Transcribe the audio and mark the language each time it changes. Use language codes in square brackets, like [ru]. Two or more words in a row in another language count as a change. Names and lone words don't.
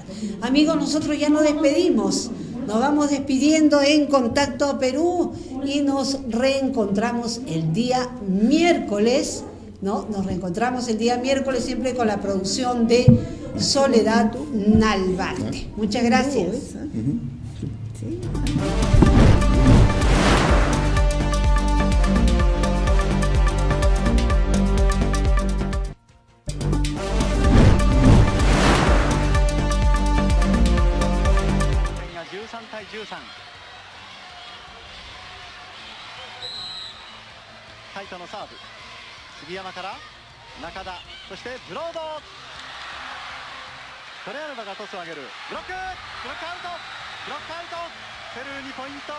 [es] Amigos, nosotros ya nos despedimos. Nos vamos despidiendo en Contacto Perú y nos reencontramos el día miércoles, ¿no? Nos reencontramos el día miércoles siempre con la producción de Soledad Nalbarte. Muchas gracias. Sí. [ja] 対13。タイトのサーブ、杉山から中田、そしてブロード、トレアルバがトスを上げる、ブロックアウト、ペルーにポイント。